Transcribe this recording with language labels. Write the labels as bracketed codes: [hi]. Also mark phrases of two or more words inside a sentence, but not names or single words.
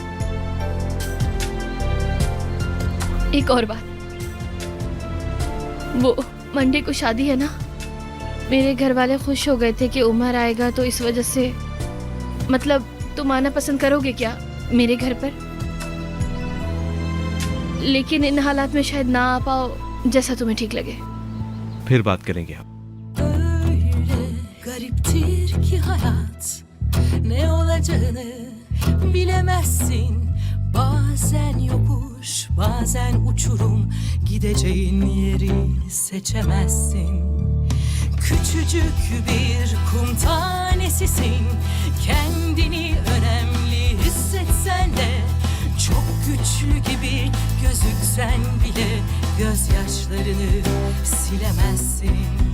[hi] एक और बात, वो मंडे को शादी है ना, मेरे घर वाले खुश हो गए थे कि उमर आएगा, तो इस वजह से। मतलब तुम आना पसंद करोगे क्या मेरे घर पर? लेकिन इन हालात में शायद ना आ पाओ, जैसा तुम्हें ठीक लगे। फिर बात करेंगे आप। [tr] Öyle gariptir ki hayat, ne olacağını bilemezsin. Bazen yokuş, bazen uçurum, gideceğin yeri seçemezsin. Küçücük bir kum tanesisin, kendini önemli hissetsen de, çok güçlü gibi gözüksen bile, gözyaşlarını silemezsin.